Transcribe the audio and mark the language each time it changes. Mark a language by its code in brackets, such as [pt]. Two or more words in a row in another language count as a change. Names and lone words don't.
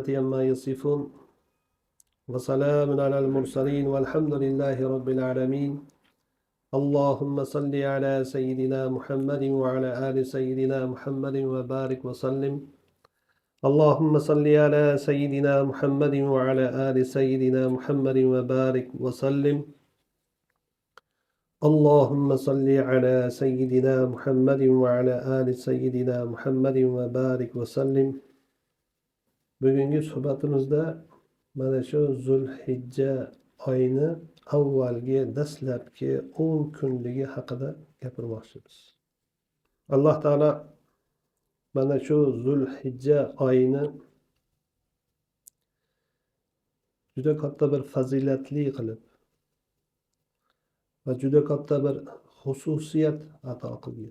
[ar] عما يصفون وسلام على المرسلين والحمد لله رب العالمين اللهم صل على سيدنا محمد وعلى آل سيدنا محمد وبارك وسلم اللهم صل على سيدنا محمد وعلى آل سيدنا محمد وبارك وسلم اللهم صل على سيدنا محمد وعلى آل سيدنا محمد وبارك وسلم. [uz] Bugungi suhbatimizda mana shu Zulhijja oyini avvalgi dastlabki 10 kunligi haqida gapirmoqchimiz. Alloh taolo mana shu Zulhijja oyini juda katta bir fazilatli qilib va juda katta bir xususiyat ato qilgan.